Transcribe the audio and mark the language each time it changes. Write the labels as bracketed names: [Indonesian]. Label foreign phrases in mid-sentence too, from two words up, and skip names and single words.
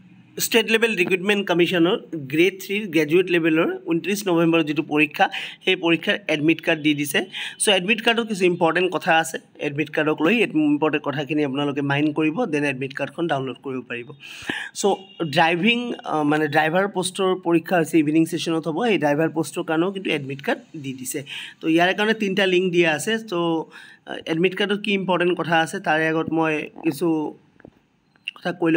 [English] State Level Recruitment Commission Grade 3 Graduate Level [Assamese] 29 নৱেম্বৰ যি পৰীক্ষা সেই পৰীক্ষাৰ [English] admit card [Assamese] দি দিছে সো এডমিট কাৰ্ডৰ কিছু ইম্পৰ্টেণ্ট কথা আছে এডমিট কাৰ্ডক লৈ ইম্পৰ্টেণ্ট কথাখিনি আপোনালোকে মাইণ্ড কৰিব দেন [English] admit card download [Assamese] কৰিব পাৰিব সো ড্ৰাইভিং মানে [English] driver post [Assamese] পৰীক্ষা হৈছে [English] evening session [Assamese] হ'ব এই [English] driver post [Assamese] কাৰণেও কিন্তু [English] admit card [Assamese] দি দিছে তো ইয়াৰ কাৰণে তিনটা লিংক দিয়া আছে তো এডমিট কাৰ্ডৰ কি ইম্পৰ্টেণ্ট কথা আছে তাৰে আগত মই কিছু কথা কৈ